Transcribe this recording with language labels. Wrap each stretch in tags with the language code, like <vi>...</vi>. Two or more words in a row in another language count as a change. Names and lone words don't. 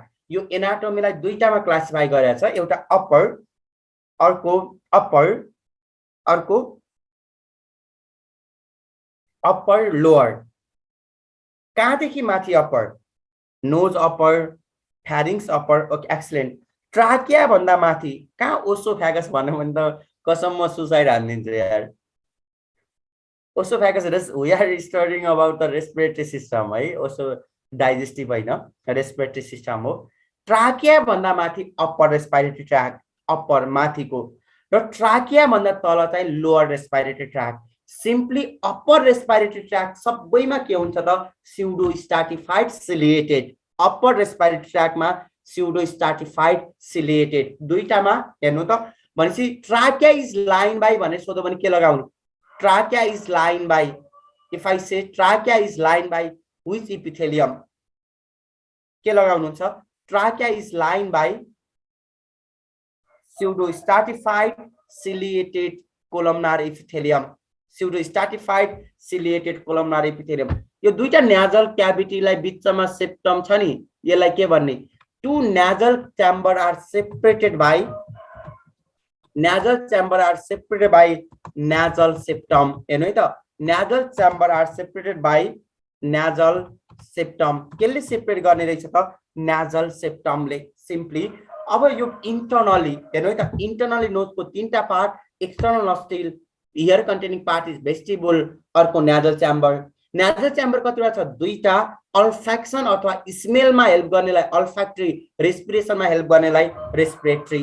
<ne>यो एनाटोमीलाई दुईटामा क्लासिफाई गरेको छ. एउटा अप्पर, अर्को</ne> <en>upper lower.</en> <ne>कहाँदेखि माथि अप्पर?</ne> <en>nose upper, pharynx upper. okay, excellent.</en> <ne>ट्राकिया भन्दा माथि कहाँ? ओसोफेगस भन्नु भने त कसम म सुसाइड हान्दिन्छु यार. ओसोफेगस,</ne> <en>we are studying about the respiratory system है.</en> <ne>ओसो डाइजेस्टिभ हैन,</ne> <en>respiratory system</en> <ne>हो. ट्राकिया भन्दा माथि</ne> <en>upper respiratory tract,</en> <ne>अप्पर माथिको. र ट्राकिया भन्दा तल चाहिँ</ne> <en>lower respiratory tract. simply upper respiratory tract</en> <ne>सबैमा के हुन्छ त?</ne> <en>pseudo stratified ciliated. upper respiratory ट्र्याकमा pseudo stratified ciliated.</en> <ne>दुईटामा हेर्नु त. भनेपछि</ne> <en>trachea is line by</en> <ne>भने सोध्यो भने के लगाउनु?</ne> <en>trachea is line by. if I say trachea is line by which epithelium?</en> <ne>के लगाउनुहुन्छ?</ne> <en>trachea is line by pseudo stratified ciliated columnar epithelium. pseudo stratified ciliated columnar epithelium.</en> <ne>यो दुईटा नेजल क्याभिटीलाई बिचमा सेप्टम छ नि, यसलाई के भन्ने?</ne> <en>two nasal chamber are separated by nasal septum.</en> <ne>हेर्नु है त,</ne> <en>nasal chamber are separated by nasal septum.</en> <ne>केले सेपरेट गर्ने रहेछ त?</ne> <en>nasal septum ले.</en> <ne>सिम्पली अब यो इंटरनली हेर्नु है त, इंटरनली नोज को तीनटा पार्ट.</ne> <en>external nostril, here containing part is vestibule, अर्को nasal chamber. nasal chamber</en> <ne>कतिवटा छ? दुईटा. अल्फेक्सन अथवा स्मेलमा हेल्प गर्नेलाई अल्फैक्टरी, रेस्पिरेसनमा हेल्प गर्नेलाई रेस्पिरेटरी.</ne>